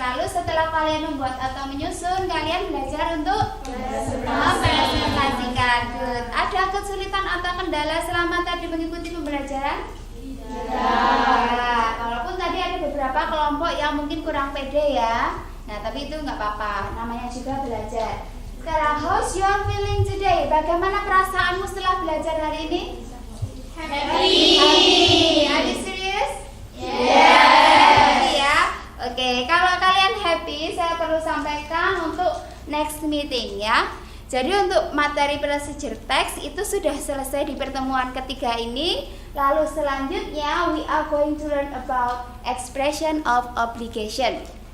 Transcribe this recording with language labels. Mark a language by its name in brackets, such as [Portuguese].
[Indonesian] Lalu setelah kalian membuat atau menyusun, kalian belajar untuk mempresentasikan. Good. Ada kesulitan atau kendala selama tadi mengikuti pembelajaran? Tidak. Walaupun tadi ada beberapa kelompok yang mungkin kurang pede ya. Nah, tapi itu nggak apa-apa. Namanya juga belajar. Sekarang, [English] how's your feeling today? [Indonesian] Bagaimana perasaanmu setelah belajar hari ini? [English] Happy. Are you serious? Yes. [Indonesian] Happy ya. Oke, kalau kalian happy, saya perlu sampaikan untuk next meeting ya. Jadi untuk materi procedure text itu sudah selesai di pertemuan ketiga ini. Lalu selanjutnya [English] we are going to learn about expression of obligation.